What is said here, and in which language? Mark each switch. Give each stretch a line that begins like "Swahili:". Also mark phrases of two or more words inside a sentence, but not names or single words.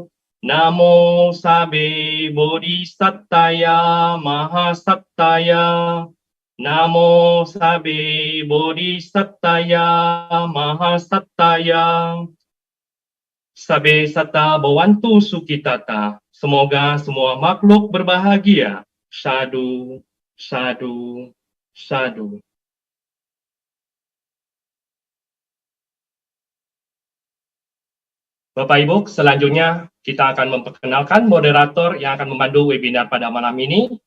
Pali: Namo sabe bodhisattaya mahasattaya. Namo sabe bodhisattaya mahasattaya. Sabe satta bhavantu sukhitata.
Indonesian: Semoga semua makhluk berbahagia.
Pali: Sadhu, sadhu, sadhu.
Indonesian: Bapak Ibu, selanjutnya kita akan memperkenalkan moderator yang akan memandu webinar pada malam ini.